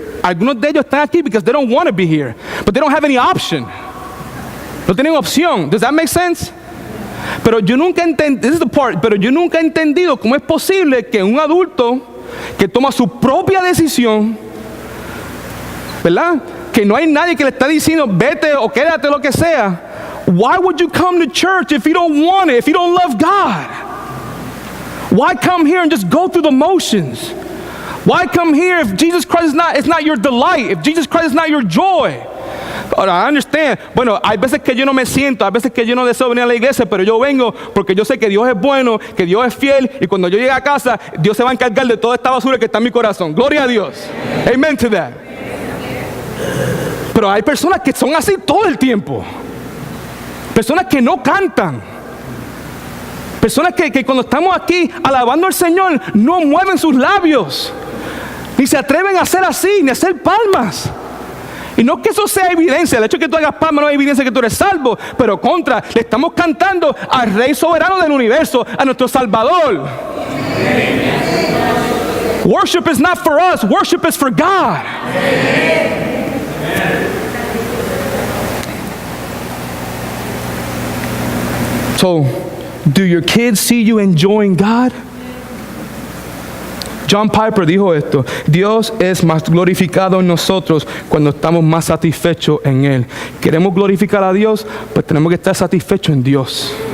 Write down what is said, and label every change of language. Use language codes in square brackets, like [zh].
[es] Algunos de ellos están aquí [en] because they don't want to be here, but they don't have any option. [es] No tienen opción. [en] Does that make sense? [es] Pero yo nunca he entendido cómo es posible que un adulto que toma su propia decisión ¿verdad? Que no hay nadie que le está diciendo, vete o quédate, lo que sea. [en] Why would you come to church if you don't want it, if you don't love God? Why come here and just go through the motions? Why come here if Jesus Christ is not your delight, if Jesus Christ is not your joy? [es] Ahora, [en] I understand. [es] Bueno, hay veces que yo no me siento, hay veces que yo no deseo venir a la iglesia, pero yo vengo porque yo sé que Dios es bueno, que Dios es fiel, y cuando yo llegue a casa, Dios se va a encargar de toda esta basura que está en mi corazón. Gloria a Dios. [en] Amen to that. [es] Pero hay personas que son así todo el tiempo. Personas que no cantan. Personas que cuando estamos aquí alabando al Señor, no mueven sus labios. Ni se atreven a hacer así, ni a hacer palmas. Y no que eso sea evidencia, el hecho de que tú hagas palmas no es evidencia que tú eres salvo, pero contra, le estamos cantando al Rey soberano del universo, a nuestro Salvador. [en] Worship is not for us, worship is for God. So, do your kids see you enjoying God? [es] John Piper dijo esto: Dios es más glorificado en nosotros cuando estamos más satisfechos en Él. Queremos glorificar a Dios, pues tenemos que estar satisfechos en Dios.